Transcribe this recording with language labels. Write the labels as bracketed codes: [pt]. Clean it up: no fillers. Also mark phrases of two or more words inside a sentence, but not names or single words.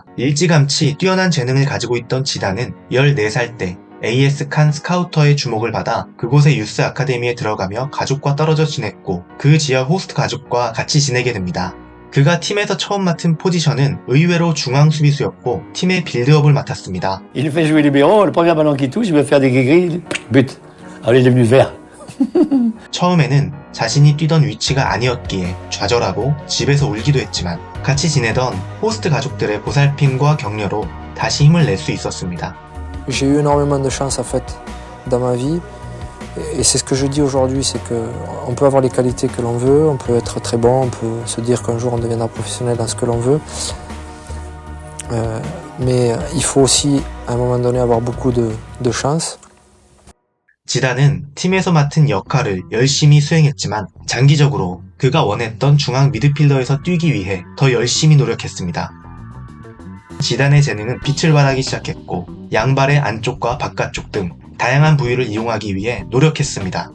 [ko] 일찌감치 뛰어난 재능을 가지고 있던 지단은 14살 때 AS 칸 스카우터의 주목을 받아 그곳의 유스 아카데미에 들어가며 가족과 떨어져 지냈고 그 지역 호스트 가족과 같이 지내게 됩니다. 그가 팀에서 처음 맡은 포지션은 의외로 중앙 수비수였고 팀의 빌드업을 맡았습니다. [fr] Il fait jouer libéraux, le premier ballon qui touche, il va faire des gris-gris, but. Alors il est devenu vert. [ko] 처음에는 자신이 뛰던 위치가 아니었기에 좌절하고 집에서 울기도 했지만 같이 지내던 호스트 가족들의 보살핌과 격려로 다시 힘을 낼 수 있었습니다. [fr] J'ai eu énormément de chance, en fait, dans ma vie. Et c'est ce que je dis aujourd'hui, c'est qu'on peut avoir les qualités que l'on veut, on peut être très bon, on peut se dire qu'un jour on deviendra professionnel dans ce que l'on veut. Mais il faut aussi, à un moment donné, avoir beaucoup de chance. [ko] 지단은 팀에서 맡은 역할을 열심히 수행했지만 장기적으로 그가 원했던 중앙 미드필더에서 뛰기 위해 더 열심히 노력했습니다. 지단의 재능은 빛을 발하기 시작했고 양발의 안쪽과 바깥쪽 등 다양한 부위를 이용하기 위해 노력했습니다.